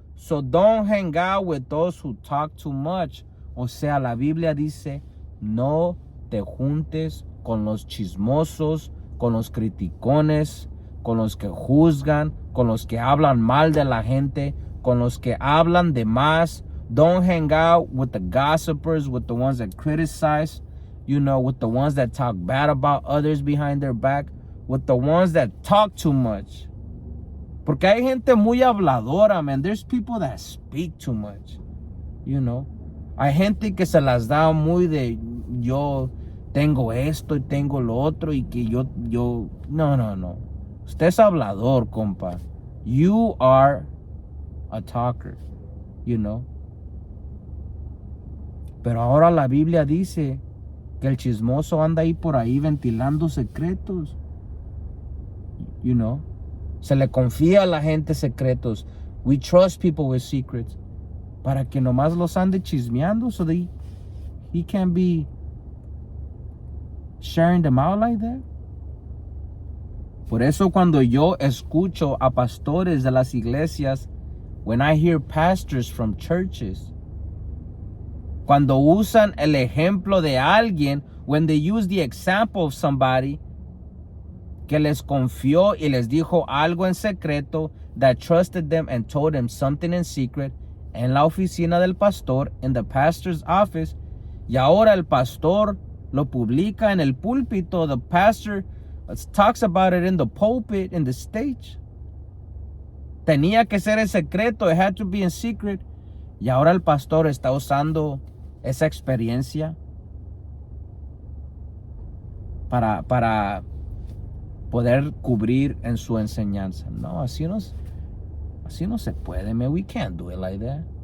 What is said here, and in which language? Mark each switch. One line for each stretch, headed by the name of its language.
English: So don't hang out with those who talk too much.
Spanish: O sea, la Biblia dice, no te juntes con los chismosos, con los criticones, con los que juzgan, con los que hablan mal de la gente, con los que hablan de más.
English: Don't hang out with the gossipers, with the ones that criticize, with the ones that talk bad about others behind their back, with the ones that talk too much.
Spanish: Porque hay gente muy habladora, man.
English: There's people that speak too much,
Spanish: Hay gente que se las da muy de yo tengo esto y tengo lo otro y que yo. No. Usted es hablador, compa.
English: You are a talker,
Spanish: Pero ahora la Biblia dice que el chismoso anda ahí por ahí ventilando secretos. Se le confía a la gente secretos.
English: We trust people with secrets.
Spanish: Para que nomás los ande chismeando
English: so that he can't be sharing them out like that.
Spanish: Por eso cuando yo escucho a pastores de las iglesias,
English: when I hear pastors from churches,
Spanish: cuando usan el ejemplo de alguien,
English: when they use the example of somebody
Spanish: que les confió y les dijo algo en secreto,
English: that trusted them and told them something in secret,
Spanish: en la oficina del pastor,
English: in the pastor's office,
Spanish: y ahora el pastor lo publica en el púlpito.
English: The pastor talks about it in the pulpit, in the stage.
Spanish: Tenía que ser en secreto,
English: it had to be in secret,
Spanish: y ahora el pastor está usando esa experiencia para poder cubrir en su enseñanza. No, así no se puede, man.
English: We can't do it like that.